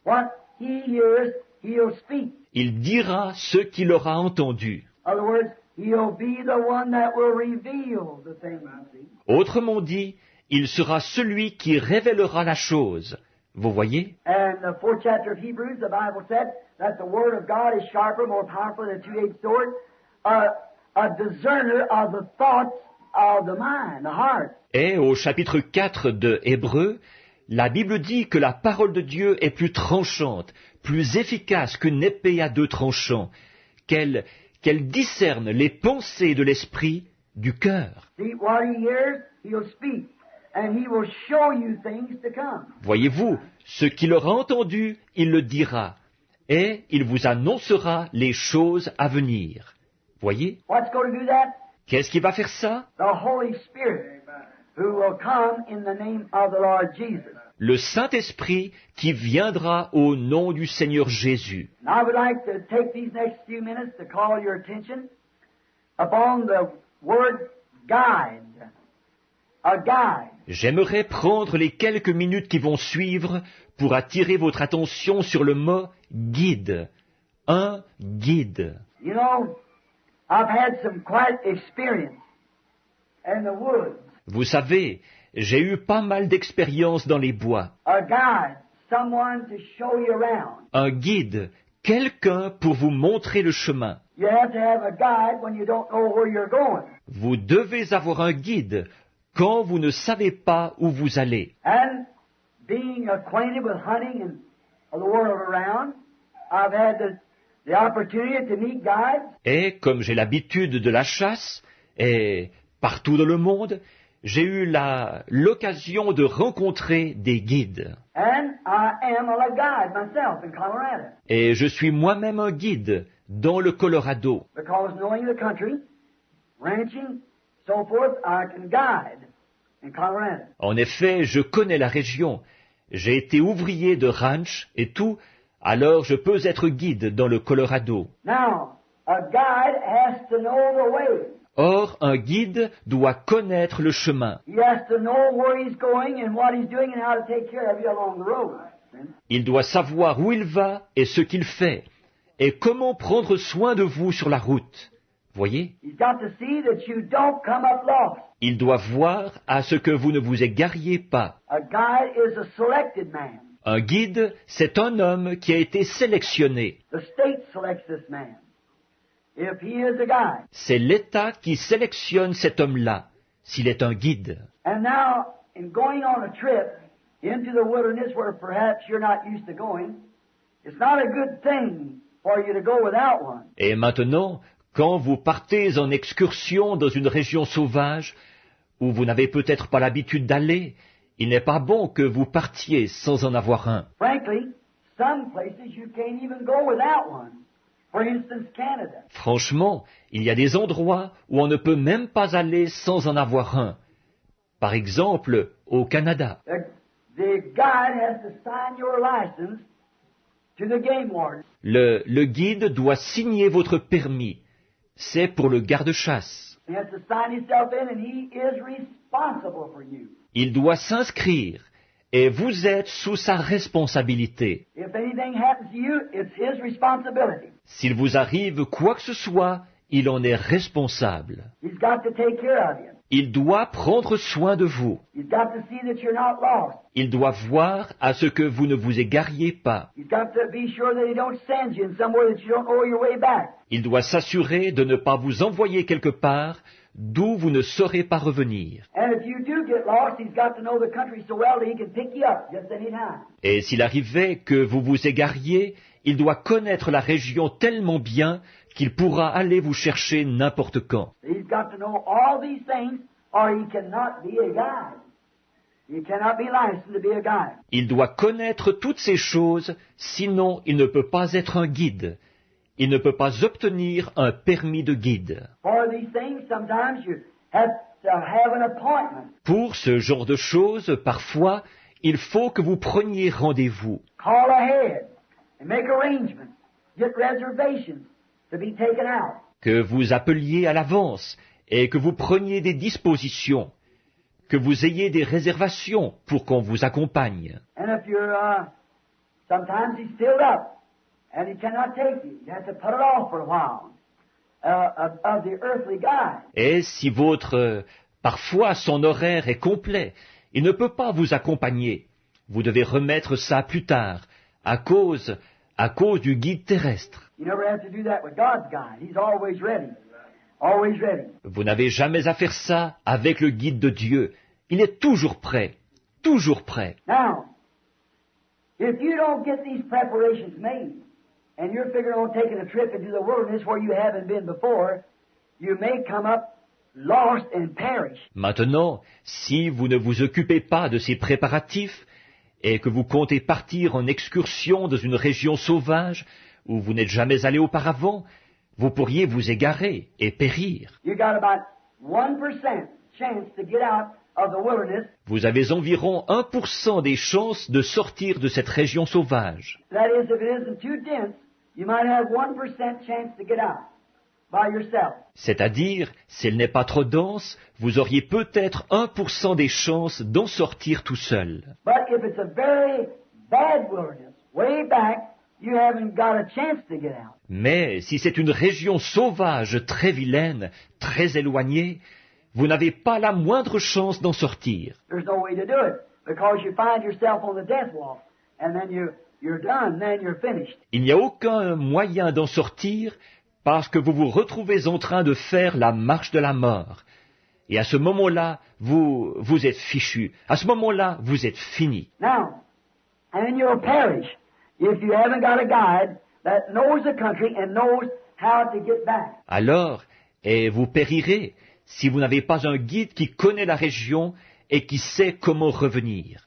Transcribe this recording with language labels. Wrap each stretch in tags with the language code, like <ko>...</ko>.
<en>What he hears he'll speak.</en> <fr>Il dira ce qu'il aura entendu.</fr> <en>In other words, he'll be the one that will reveal the thing.</en> <fr>Autrement dit, il sera celui qui révélera la chose. Vous voyez?</fr> <en>And the 4th chapter of Hebrews, the Bible said that the Word of God is sharper, more powerful than a two-edged sword, a discerner of the thoughts of the mind, the heart.</en> <fr>Et au chapitre 4 de Hébreux, la Bible dit que la parole de Dieu est plus tranchante, plus efficace qu'une épée à deux tranchants, qu'elle discerne les pensées de l'esprit, du cœur.</fr> <en>See, what he hears, he'll speak, and he will show you things to come.</en> <fr>Voyez-vous, ce qu'il aura entendu, il le dira, et il vous annoncera les choses à venir. Voyez?</fr> <en>What's going to do that?</en> <fr>Qu'est-ce qui va faire ça?</fr> <en>The Holy Spirit, who will come in the name of the Lord Jesus.</en> <fr>Le Saint-Esprit qui viendra au nom du Seigneur Jésus.</fr> <en>And I would like to take these next few minutes to call your attention upon the word guide. A guide.</en> <fr>J'aimerais prendre les quelques minutes qui vont suivre pour attirer votre attention sur le mot guide. Un guide.</fr> <en>You know, I've had some quite experience in the woods.</en> <fr>Vous savez, j'ai eu pas mal d'expérience dans les bois.</fr> <en>A guide, someone to show you around.</en> <fr>Un guide, quelqu'un pour vous montrer le chemin.</fr> <en>You have to have a guide when you don't know where you're going.</en> <fr>Vous devez avoir un guide quand vous ne savez pas où vous allez.</fr> <en>And being acquainted with hunting and the world around, I've had the opportunity to meet guides.</en> <fr>Et comme j'ai l'habitude de la chasse, et partout dans le monde, j'ai eu l'occasion de rencontrer des guides.</fr> <en>And I am a guide myself in Colorado.</en> <fr>Et je suis moi-même un guide dans le Colorado.</fr> <en>Because knowing the country, ranching, so forth, I can guide in Colorado.</en> <fr>En effet, je connais la région. J'ai été ouvrier de ranch et tout, alors je peux être guide dans le Colorado.</fr> <en>Now, a guide has to know the way.</en> <fr>Or, un guide doit connaître le chemin.</fr> <en>He has to know where he's going and what he's doing and how to take care of you along the road.</en> <fr>Il doit savoir où il va et ce qu'il fait, et comment prendre soin de vous sur la route. Voyez?</fr> <en>He's got to see that you don't come up lost.</en> <fr>Il doit voir à ce que vous ne vous égariez pas.</fr> <en>A guide is a selected man.</en> <fr>Un guide, c'est un homme qui a été sélectionné.</fr> <en>The state selects this man. If he is a guide.</en> <fr>C'est l'État qui sélectionne cet homme-là, s'il est un guide.</fr> <en>And now, in going on a trip into the wilderness where perhaps you're not used to going, it's not a good thing for you to go without one.</en> <fr>Et maintenant, quand vous partez en excursion dans une région sauvage, où vous n'avez peut-être pas l'habitude d'aller, il n'est pas bon que vous partiez sans en avoir un.</fr> <en>Frankly, some places you can't even go without one. For instance, Canada.</en> <fr>Franchement, il y a des endroits où on ne peut même pas aller sans en avoir un. Par exemple, au Canada.</fr> <en>The guide has to sign your license to the game warden.</en> <fr>Le guide doit signer votre permis. C'est pour le garde-chasse.</fr> <en>He has to sign himself in, and he is responsible for you.</en> <fr>Il doit s'inscrire et vous êtes sous sa responsabilité.</fr> <en>If anything happens to you, it's his responsibility.</en> <fr>S'il vous arrive quoi que ce soit, il en est responsable.</fr> <en>He's got to take care of you.</en> <fr>Il doit prendre soin de vous.</fr> <en>He's got to see that you're not lost.</en> <fr>Il doit voir à ce que vous ne vous égariez pas.</fr> <en>He's got to be sure that he don't send you in somewhere that you don't know your way back.</en> <fr>Il doit s'assurer de ne pas vous envoyer quelque part d'où vous ne saurez pas revenir.</fr> <en>And if you do get lost, he's got to know the country so well that he can pick you up just any time.</en> <fr>Et s'il arrivait que vous vous égariez, il doit connaître la région tellement bien qu'il pourra aller vous chercher n'importe quand.</fr> <en>He's got to know all these things, or he cannot be a guide. He cannot be licensed to be a guide.</en> <fr>Il doit connaître toutes ces choses, sinon il ne peut pas être un guide. Il ne peut pas obtenir un permis de guide.</fr> <en>For these things, sometimes you have to have an appointment.</en> <fr>Pour ce genre de choses, parfois, il faut que vous preniez rendez-vous.</fr> <en>Call ahead and make arrangements. Get reservations to be taken out.</en> <fr>Que vous appeliez à l'avance et que vous preniez des dispositions, que vous ayez des réservations pour qu'on vous accompagne.</fr> <en>And if you're, sometimes he's filled up and he cannot take you. You have to put it off for a while of the earthly guide.</en> <fr>Et si parfois son horaire est complet, il ne peut pas vous accompagner. Vous devez remettre ça plus tard, à cause du guide terrestre.</fr> <en>You never have to do that with God's guide. He's always ready. Always ready.</en> <fr>Vous n'avez jamais à faire ça avec le guide de Dieu. Il est toujours prêt. Toujours prêt.</fr> <en>Now, if you don't get these preparations made, and you're figuring on taking a trip into the wilderness where you haven't been before, you may come up lost and perish.</en> <fr>Maintenant, si vous ne vous occupez pas de ces préparatifs et que vous comptez partir en excursion dans une région sauvage où vous n'êtes jamais allé auparavant, vous pourriez vous égarer et périr.</fr> <en>You got about 1% chance to get out of the wilderness.</en> <fr>Vous avez environ 1% des chances de sortir de cette région sauvage.</fr> <en>That is, if it isn't too dense, you might have 1% chance to get out by yourself.</en> <fr>C'est-à-dire, si elle n'est pas trop dense, vous auriez peut-être 1% des chances d'en sortir tout seul.</fr> <en>But if it's a very bad wilderness, way back, you haven't got a chance to get out.</en> <fr>Mais si c'est une région sauvage très vilaine, très éloignée, vous n'avez pas la moindre chance d'en sortir.</fr> <en>There's no way to do it because you find yourself on the death walk, and then you're done, then you're finished.</en> <fr>Il n'y a aucun moyen d'en sortir parce que vous vous retrouvez en train de faire la marche de la mort. Et à ce moment-là, vous êtes fichu. À ce moment-là, vous êtes fini.</fr> <en>Now, and you'll perish if you haven't got a guide that knows the country and knows how to get back.</en> <fr>Alors, et vous périrez si vous n'avez pas un guide qui connaît la région et qui sait comment revenir.</fr>